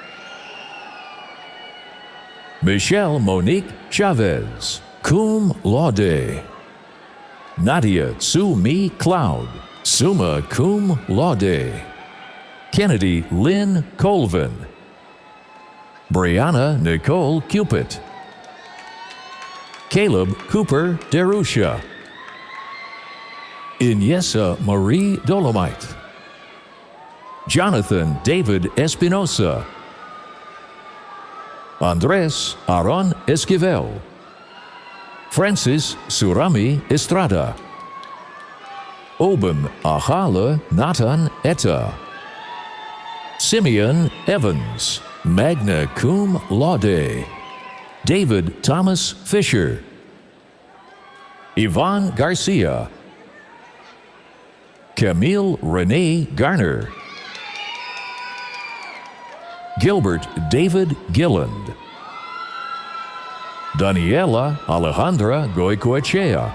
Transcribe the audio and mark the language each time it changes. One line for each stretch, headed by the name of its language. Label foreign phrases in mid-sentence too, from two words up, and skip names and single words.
English: Michelle Monique Chavez,
Latin: cum laude.
English: Nadia Sue Mi Cloud,
Latin: summa cum laude.
English: Kennedy Lynn Colvin. Brianna Nicole Cupid. Caleb Cooper Derusha. Inyesa Marie Dolomite. Jonathan David Espinosa. Andres Aaron Esquivel. Francis Surami Estrada. Obin Ahala Nathan Etta. Simeon Evans,
Latin: magna cum laude.
English: David Thomas Fisher. Yvonne Garcia. Camille Renee Garner. Gilbert David Gilland. Daniela Alejandra Goicoechea.